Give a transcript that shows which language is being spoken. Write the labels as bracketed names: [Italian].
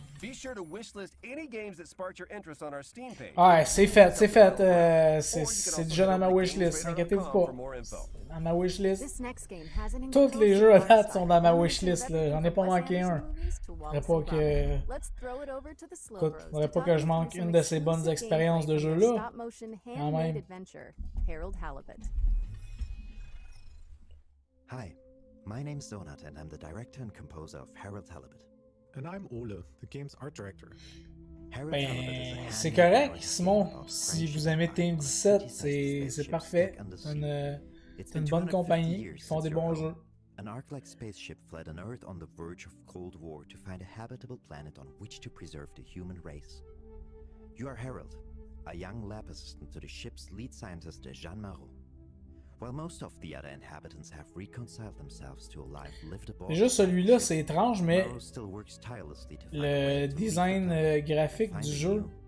[English] Be sure to wishlist any games that sparked your interest on our Steam page. [French] Ouais, c'est fait. C'est déjà dans ma wishlist, inquiétez-vous pas. Dans ma wishlist. Tous les jeux à date sont dans ma wishlist, là. J'en ai pas manqué un. Faudrait pas que je manque une de ces bonnes expériences de jeu-là. Quand même. [English] Hi, my name's Donut and I'm the director and composer of Harold Halibut. And I'm Ole, the game's art director. [French] Ben, c'est correct, Simon. Si vous aimez Team 17, c'est parfait. C'est une bonne compagnie. Ils font des bons jeux. [English] An Ark-like spaceship fled an Earth on the verge of Cold War to find a habitable planet on which to preserve the human race. You are Harold, a young lab assistant to the ship's lead scientist, Jean Marot. While most of the other inhabitants have reconciled themselves to a life lived aboard, [French] Déjà, celui-là, c'est étrange, mais le design graphique du jeu